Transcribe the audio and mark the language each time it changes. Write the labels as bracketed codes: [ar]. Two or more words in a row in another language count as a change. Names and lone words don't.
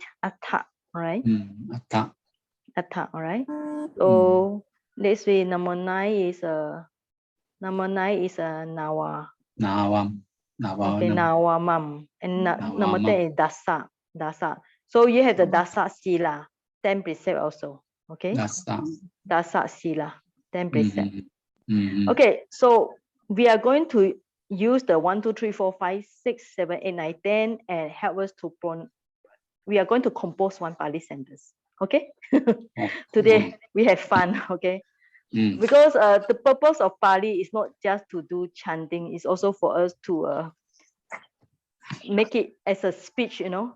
[en] Atta, all right? Atta, all right? So let's see, number 9 is Nawa. Okay, Nawamam. And number 10 is Dasa. So you have the [pi] Dasa Sila, [en] 10 precept also. Okay? [pi] Dasa Sila, [en] 10 precept. Okay, so we are going to use the 1, 2, 3, 4, 5, 6, 7, 8, 9, 10 and help us to we are going to compose one Pali sentence. Okay? Today we have fun, okay? Because the purpose of Pali is not just to do chanting, it's also for us to make it as a speech, you know.